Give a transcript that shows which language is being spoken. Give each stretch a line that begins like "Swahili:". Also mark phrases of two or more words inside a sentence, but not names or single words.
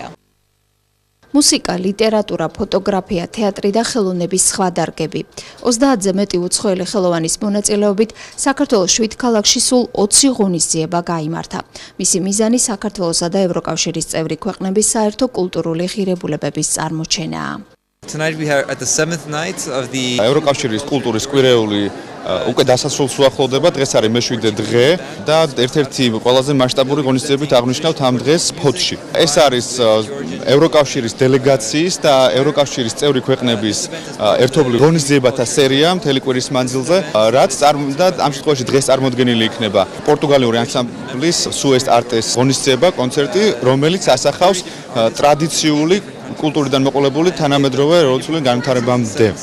Georgian: მუსიკა, ლიტერატურა, ფოტოგრაფია, თეატრი და ხელოვნების სხვა დარგები. 30-ზე მეტი უცხოელი ხელოვანის მონაწილეობით საქართველოს 7 ქალაქში სულ 20 ღონისძიება გაიმართა. მისი მიზანი საქართველოსა და ევროკავშირის წევრი ქვეყნების საერთო კულტურული ღირებულებების წარმოჩენაა.
English: Tonight we are at the 7th night of the
Georgian: ევროკავშირის კულტურის კვირაული უკვე დასასრულს უახლოვდება. დღეს არის მე-7 დღე და ერთ-ერთი ყველაზე მასშტაბური ღონისძიებით აღნიშნავთ ამ დღეს ფოთში. ეს არის ევროკავშირის დელეგაციის და ევროკავშირის წევრი ქვეყნების ერთობლივ ღონისძიებათა სერია მთელი კვირის მანძილზე, რაც ამ შემთხვევაში დღეს წარმოდგენილი იქნება პორტუგალიური ანსამბლის სუესტ არტეს ღონისძიება, კონცერტი, რომელიც ასახავს ტრადიციული კულტურიდან მოყოლებული თანამედროვე რევოლუციური განვითარებამდე.